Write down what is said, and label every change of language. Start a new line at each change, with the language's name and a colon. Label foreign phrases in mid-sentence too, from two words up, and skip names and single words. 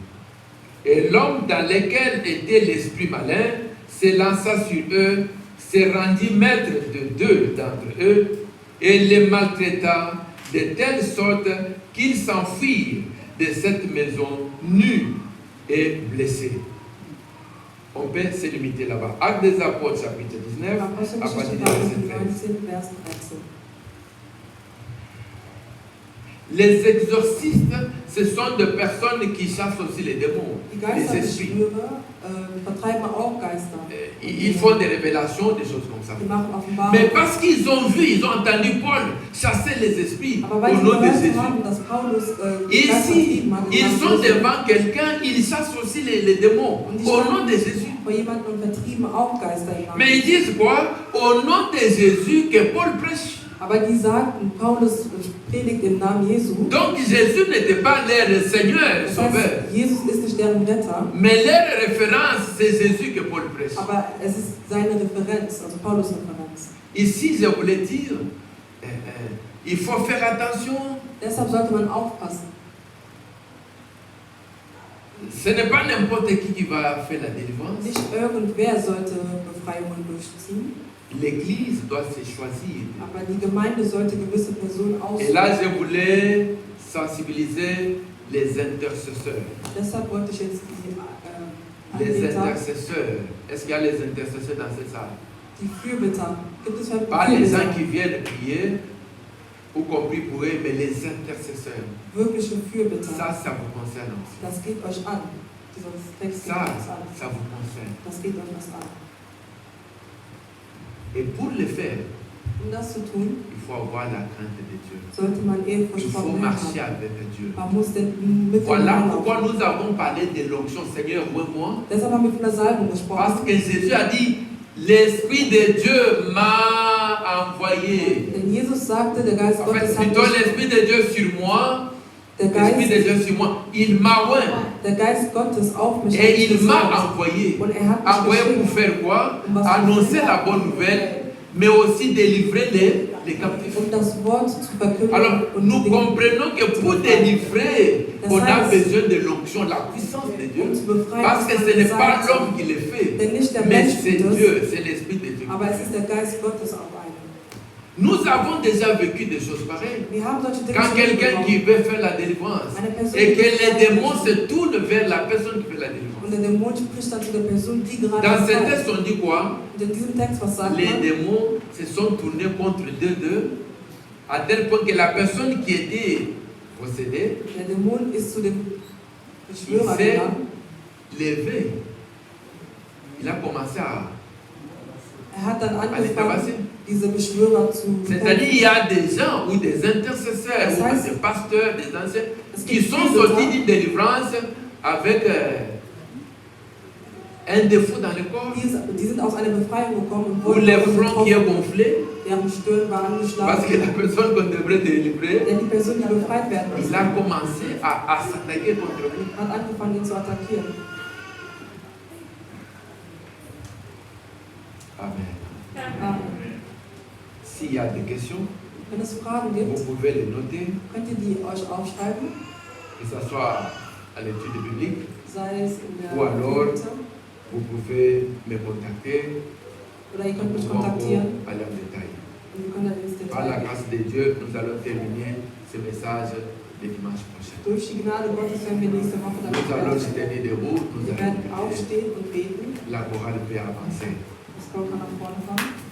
French: Et l'homme dans lequel était l'esprit malin se lança sur eux, se rendit maître de 2 d'entre eux et les maltraita de telle sorte qu'ils s'enfuirent de cette maison nus et blessés. On peut se limiter là-bas. Actes des apôtres, chapitre 19, à partir
German: Apostelgeschichte
French: du
German: Kapitel
French: verset 13.
German: 19, Vers 13.
French: Les exorcistes, ce sont des personnes qui chassent aussi les démons,
German: Die
French: les esprits.
German: Geisterbeschwörer vertreiben auch Geister.
French: Ils font des révélations, des choses comme ça.
German: Die machen Offenbarungen.
French: Mais parce qu'ils ont vu, ils ont entendu Paul chasser les esprits
German: Aber weil
French: au
German: sie
French: nom de
German: gehört
French: Jésus.
German: haben, dass Paulus Geister
French: Ici,
German: vertrieben hat, im
French: ils
German: Namen
French: sont
German: Jesu,
French: devant quelqu'un, ils chassent aussi les démons au nom de Jésus.
German: vor jemandem und vertrieben auch Geister im Namen
French: Mais ils
German: Jesu.
French: disent quoi? Au nom de Jésus que Paul prêche.
German: Aber die sagten, Paulus predigt im Namen Jesu.
French: Donc Jésus n'était pas leur Seigneur,
German: Das
French: Sauveur.
German: heißt, Jesus ist nicht deren Retter,
French: Mais leur référence, c'est Jésus que Paul prêche.
German: aber es ist seine Referenz, also Paulus Referenz.
French: Ici, je voulais dire, il faut faire attention.
German: Deshalb sollte man aufpassen.
French: Ce n'est pas n'importe qui va faire la délivrance.
German: Nicht irgendwer sollte Befreiungen durchziehen.
French: L'Église doit se choisir.
German: Aber die Gemeinde sollte gewisse Personen
French: Et là,
German: aussuchen.
French: je voulais sensibiliser les intercesseurs.
German: Deshalb wollte ich jetzt
French: Les
German: Anbeter,
French: intercesseurs. Est-ce qu'il y a les intercesseurs dans cette salle?
German: die Fürbitter. Gibt es
French: Pas les gens
German: Fürbitter?
French: qui viennent prier, ou compris pour eux, mais les intercesseurs.
German: Wirkliche Fürbitter.
French: Ça vous concerne aussi.
German: Das geht euch an. Dieser Text geht
French: Ça,
German: euch was an.
French: ça vous concerne.
German: Das geht euch was an.
French: Et pour le faire,
German: Um das zu tun,
French: il faut avoir la crainte de Dieu.
German: sollte man
French: Il
German: Ehrfurcht vor
French: faut
German: dem Herrn
French: marcher
German: haben.
French: avec Dieu.
German: Man muss mit dem
French: Voilà
German: Herrn
French: pourquoi
German: laufen.
French: nous avons parlé de l'onction, Seigneur, moi.
German: Deshalb haben wir von der Salbung
French: Parce
German: gesprochen.
French: que Jésus a dit, l'Esprit de Dieu m'a envoyé.
German: Denn Jesus sagte, der Geist
French: En fait,
German: Gottes hat
French: plutôt
German: mich,
French: l'Esprit de Dieu sur moi,
German: der
French: l'Esprit de
German: Geist,
French: Dieu sur moi, il m'a oint.
German: der Geist Gottes auf mich
French: Et il m'a
German: gesandt.
French: envoyé.
German: Und er hat mich
French: Envoyé pour
German: geschickt,
French: faire quoi?
German: um was zu
French: Annoncer
German: tun,
French: la bonne nouvelle, mais aussi délivrer les captifs.
German: um das Wort zu verkünden
French: Alors,
German: und
French: nous
German: die
French: comprenons que pour délivrer,
German: Das
French: on a
German: heißt,
French: besoin de l'onction, la puissance de Dieu.
German: um zu befreien.
French: Parce que
German: muss
French: ce
German: man
French: n'est pas
German: gesagt
French: l'homme
German: sein.
French: qui le fait,
German: Denn nicht der
French: mais
German: Mensch
French: c'est
German: tut es,
French: Dieu, c'est l'Esprit de Dieu.
German: aber es ist der Geist Gottes auf einem.
French: Nous avons déjà vécu des choses pareilles.
German: Wir haben solche Dinge
French: Quand
German: schon
French: quelqu'un qui
German: mitbekommen.
French: veut faire la délivrance
German: Eine Person,
French: et
German: die
French: que les
German: befreit
French: démons
German: wird.
French: se tournent vers la personne qui fait la
German: Und
French: délivrance.
German: der Dämon spricht dann zu der Person, die gerade
French: Dans ce
German: befreit.
French: texte, on dit quoi?
German: Und in diesem Text, was sagt
French: Les
German: man?
French: démons se sont tournés contre d'eux, à tel point que la personne qui était possédée,
German: Der Dämon ist zu dem
French: il
German: Beschwörer
French: s'est
German: gegangen.
French: levé. Il a commencé à
German: Hat dann
French: les tabasser.
German: angefangen, diese Beschwörer zu
French: C'est-à-dire, il y a des gens ou des intercesseurs
German: Das
French: ou
German: heißt,
French: des pasteurs, des anciens
German: Es
French: qui
German: gibt
French: sont
German: viele
French: sortis
German: da,
French: d'une délivrance avec un défaut dans le corps
German: die sind aus einer Befreiung gekommen und
French: ou
German: wurden
French: le
German: davon
French: front qui est
German: getroffen.
French: gonflé
German: Deren Stirn war
French: parce que
German: angeschlagen.
French: la personne qu'on devrait délivrer,
German: Denn die Person, die befreit werden
French: il
German: musste,
French: a commencé à s'attaquer contre vous.
German: hat angefangen, ihn zu attackieren.
French: Amen.
German: Amen.
French: S'il y a des questions,
German: Wenn es Fragen
French: vous
German: gibt,
French: pouvez les noter,
German: könnt ihr die euch aufschreiben,
French: que ce soit à l'étude biblique,
German: sei es in der
French: Ou alors-
German: Bibel,
French: vous pouvez me contacter,
German: oder ihr könnt
French: nous
German: mich
French: pouvons encore
German: kontaktieren
French: aller en détail.
German: und wir können dann ins
French: Par la
German: Detail.
French: grâce de Dieu, nous allons terminer ce message le dimanche prochain.
German: Durch die Gnade Gottes werden wir nächste Woche dann
French: Nous allons nous
German: fertig.
French: tenir debout, nous
German: Wir
French: allons
German: werden
French: prier.
German: aufstehen und beten.
French: La chorale peut avancer.
German: Das Chor kann nach vorne kommen.